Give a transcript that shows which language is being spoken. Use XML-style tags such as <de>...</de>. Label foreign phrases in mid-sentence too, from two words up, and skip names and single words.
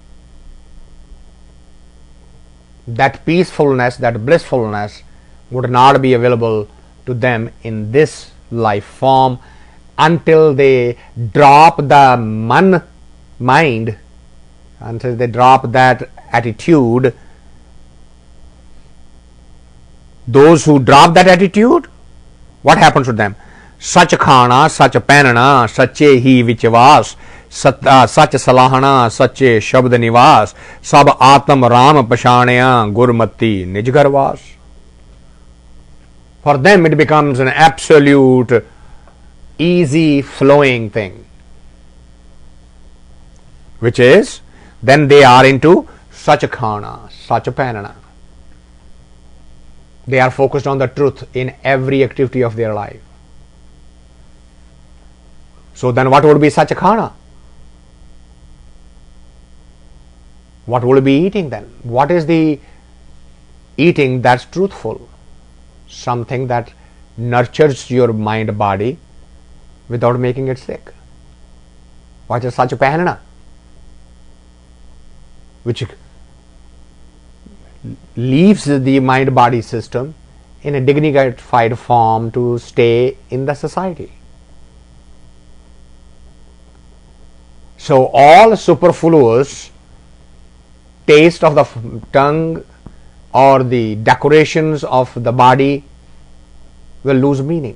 <en>That peacefulness, that blissfulness would not be available to them in this life form until they drop the mind, until they drop that attitude. Those who drop that attitude, what happens to them?</en> <pa>ਸਚੁ ਖਾਣਾ ਸਚੁ ਪੈਨਣਾ ਸਚੇ ਹੀ ਵਿਚਿ ਵਾਸੁ ਸਚੁ ਸਾਲਾਹਣਾ ਸਚੈ ਸਬਦਿ ਨਿਵਾਸੁ ਸਭੁ ਆਤਮ ਰਾਮੁ ਪਛਾਣਿਆ ਗੁਰਮਤੀ ਨਿਜ ਘਰਿ ਵਾਸੁ.</pa> <en>For them it becomes an absolute easy flowing thing, which is then they are into</en> <pa>ਸਚੁ ਖਾਣਾ ਸਚੁ ਪੈਨਣਾ.</pa> <en>They are focused on the truth in every activity of their life. So then what would be</en> <pa>ਸਚੁ ਖਾਣਾ?</pa> <en>What will be eating then? What is the eating that's truthful? Something that nurtures your mind body without making it sick. What is</en> <pa>ਸਚੁ ਪੈਨਣਾ?</pa> <en>Which leaves the mind body system in a dignified form to stay in the society. So all superfluous taste of the tongue or the decorations of the body will lose meaning.</en>